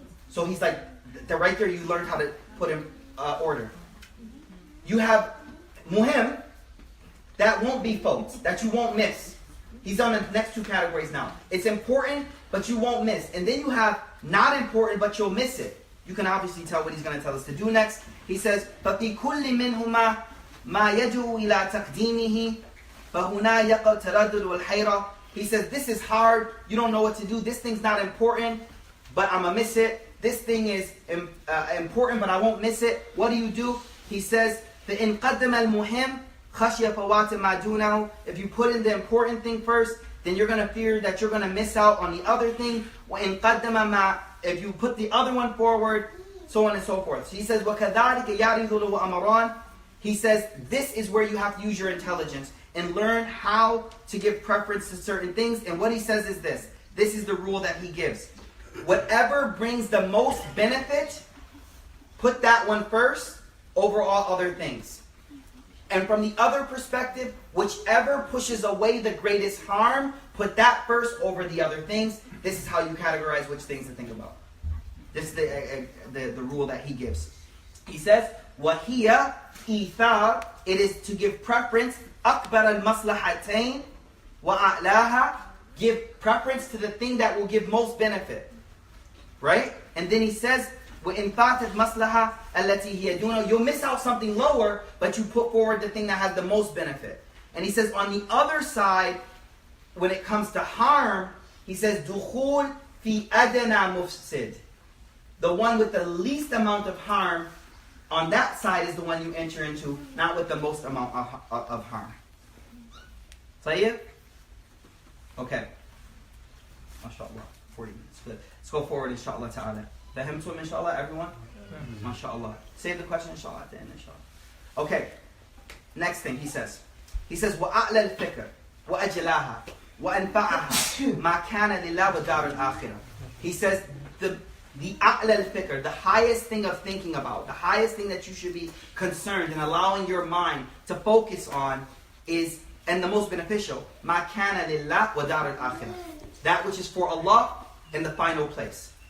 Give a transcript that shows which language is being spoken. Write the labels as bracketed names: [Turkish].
[English] So he's like, right there you learned how to put in order. You have muhim, that won't be folks, that you won't miss. He's on the next two categories now. It's important, but you won't miss. And then you have not important, but you'll miss it. You can obviously tell what he's going to tell us to do next. [Arabic] He says, فَفِي كُلِّ مِنْهُمَا مَا يَدْعُو إِلَىٰ تَقْدِيمِهِ فَهُنَا يَقَعْ تَرَدُّدُ وَالْحَيْرَةُ. [English] He says, this is hard. You don't know what to do. This thing's not important, but I'm going to miss it. This thing is important, but I won't miss it. What do? [Arabic] He says, فَإِنْ قَدَّمَ الْمُهِمْ خَشْيَ فَوَاتِ مَا دُونَهُ. [English] If you put in the important thing first, then you're going to fear that you're going to miss out on the other thing. [Arabic] وَإِنْ قَدَّمَ مَا. [English] If you put the other one forward, so on and so forth. [Arabic] So he says, وَكَذَلِكَ يَعْرِضُ لَهُ أَمْرَانِ. [English] He says, this is where you have to use your intelligence and learn how to give preference to certain things. And what he says is this. This is the rule that he gives. Whatever brings the most benefit, put that one first over all other things. And from the other perspective, whichever pushes away the greatest harm, put that first over the other things. This is how you categorize which things to think about. This is the rule that he gives. He says, [Arabic] وَهِيَ إِيثَارٌ. [English] It is to give preference. [Arabic] أَكْبَرَ الْمَصْلَحَتَيْنِ وَأَعْلَاهَا. [English] Give preference to the thing that will give most benefit. Right? [Arabic] And then he says, وَإِنْ فَاتَتْ مَصْلَحَةً الَّتِي هِيَ دُونَهُ. [English] You'll miss out something lower, but you put forward the thing that has the most benefit. And he says, on the other side, when it comes to harm, he says, [Arabic] دُخُولْ فِي أَدْنَى مُفْسِدٍ. [English] The one with the least amount of harm, on that side is the one you enter into, not with the most amount of harm. Sayyid? Okay. MashaAllah. 40 minutes. Good. Let's go forward, inshaAllah ta'ala. Fahimtum, inshaAllah, everyone? MashaAllah. Save the question, inshaAllah, at the end, inshaAllah. Okay. Next thing he says. [Arabic] He says, وَأَعْلَى الْفِكْرِ وَأَجْلَاهَا وَأَنْفَعَهَا مَا كَانَ لِلَّهِ وَدَارُ الْآخِرَةِ. [English] He says, the a'la al-fikr, the highest thing of thinking about, the highest thing that you should be concerned and allowing your mind to focus on is, and the most beneficial, [Arabic] مَا كَانَ لِلَّهِ وَدَارُ الْآخِرَةِ. [English] That which is for Allah in the final place.